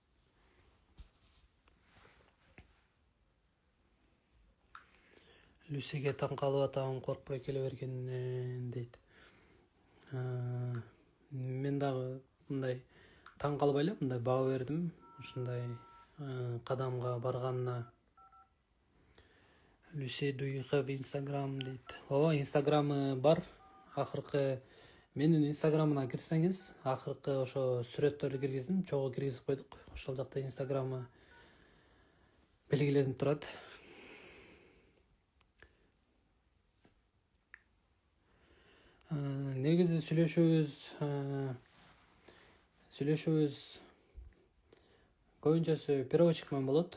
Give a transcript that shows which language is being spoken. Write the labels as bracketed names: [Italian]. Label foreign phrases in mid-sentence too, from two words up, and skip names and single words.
[Kyrgyz] Люсиге таң калып атам, коркпой келе бергенинен дейт. Мен дагы мындай таң калбай эле мындай баа бердим, ушундай кадамга барганына. Люси, [English] do you have Instagram дейт. [Kyrgyz] Ооба, Инстаграмы бар. Акыркы менин Инстаграмына кирсеңиз, акыркы ошо сүрөттөрдү киргиздим, чогуу киргизип койдук. Ошол жакта Инстаграмы белгиленип турат. Негизи сүйлөшүүбүз көбүнчөсү переводчик менен болот.